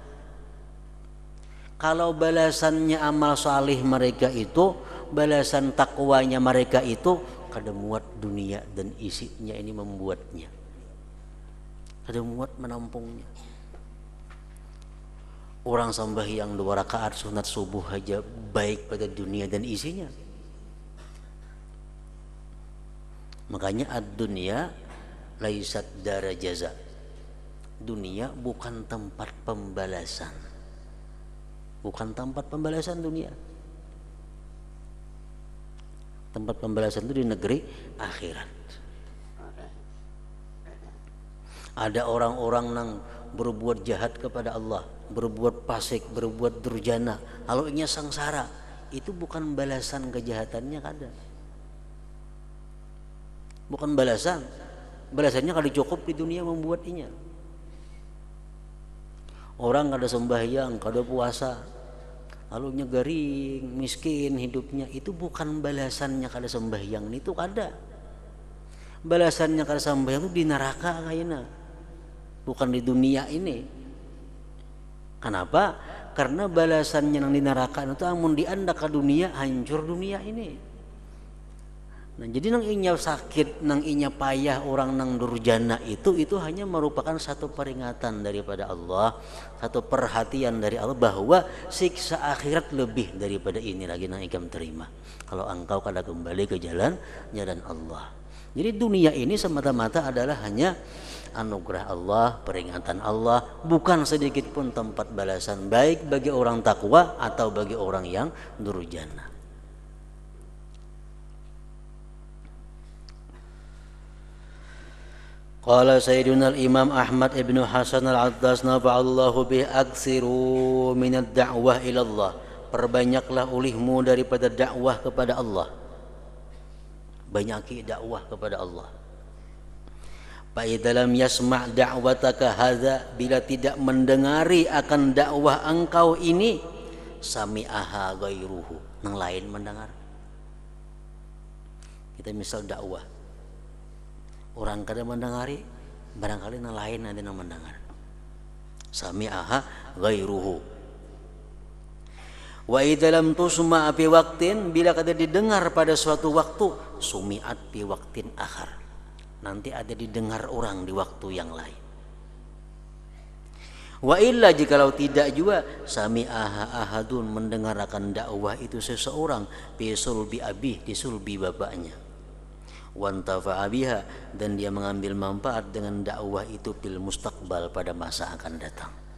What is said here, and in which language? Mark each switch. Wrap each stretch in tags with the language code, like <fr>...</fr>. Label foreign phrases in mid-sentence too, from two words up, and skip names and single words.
<bjn>Kalau balasannya amal saleh mereka itu, balasan takwanya mereka itu, kada muat dunia dan isinya ini membuatnya, kada muat menampungnya.</bjn> <id>Orang sembahyang 2 rakaat sunat subuh aja baik pada dunia dan isinya.</id> <ar>Makanya الدنيا ليست دار جزاء.</ar> <id>Dunia bukan tempat pembalasan. Bukan tempat pembalasan dunia. Tempat pembalasan itu di negeri akhirat.</id> <bjn>Ada orang-orang yang berbuat jahat kepada Allah, berbuat fasik, berbuat durjana, lalu nya sangsara, itu bukan balasan kejahatannya kada.</bjn> <id>Bukan balasan.</id> <bjn>Balasannya kada cukup di dunia membuat inya. Orang kada sembahyang, kada puasa, lalu nya garing, miskin hidupnya, itu bukan balasannya kada sembahyang, itu kada. Balasannya kada sembahyang itu di neraka kayaknya, bukan di dunia ini.</bjn> <id>Kenapa?</id> <bjn>Karena balasannya yang di neraka itu amun dianda ke dunia, hancur dunia ini. Nah, jadi nang inya sakit, nang inya payah orang nang durjana itu hanya merupakan satu peringatan daripada Allah, satu perhatian dari Allah bahwa siksa akhirat lebih daripada ini lagi nang ikam terima kalau engkau kada kembali ke jalan Allah.</bjn> <id>Jadi dunia ini semata-mata adalah hanya anugerah Allah, peringatan Allah, bukan sedikit pun tempat balasan baik bagi orang takwa atau bagi orang yang durjana.</id> <ar>قال سيدنا الإمام أحمد بن حسن العطاس نفع الله به، أكثر من الدعوة إلى الله,</ar> <id>perbanyaklah olehmu daripada dakwah kepada Allah.</id> <bjn>Banyaki dakwah kepada Allah.</bjn> <ar>فإن لم يسمع دعوتك هذه,</ar> <id>bila tidak mendengari akan dakwah engkau ini,</id> <ar>سمعها غيره,</ar> <id>yang lain mendengar.</id> <bjn>Kita misal dakwah, orang kada mendengari, barangkali yang lain ada yang mendengar.</bjn> <ar>سمعها غيره. وإذا لم تسمع في وقت,</ar> <bjn>bila kada didengar pada suatu waktu,</bjn> <ar>سمعت في وقت آخر,</ar> <id>nanti ada didengar orang di waktu yang lain.</id> <ar>وإلا,</ar> <id>jikalau tidak juga,</id> <ar>سمعها أحد,</ar> <id>mendengarkan dakwah itu seseorang,</id> <ar>في صلب أبيه,</ar> <id>di sulbi bapaknya,</id> <ar>وانتفع بها,</ar> <id>dan dia mengambil manfaat dengan dakwah itu</id> <ar>في المستقبل,</ar> <id>pada masa akan datang.</id>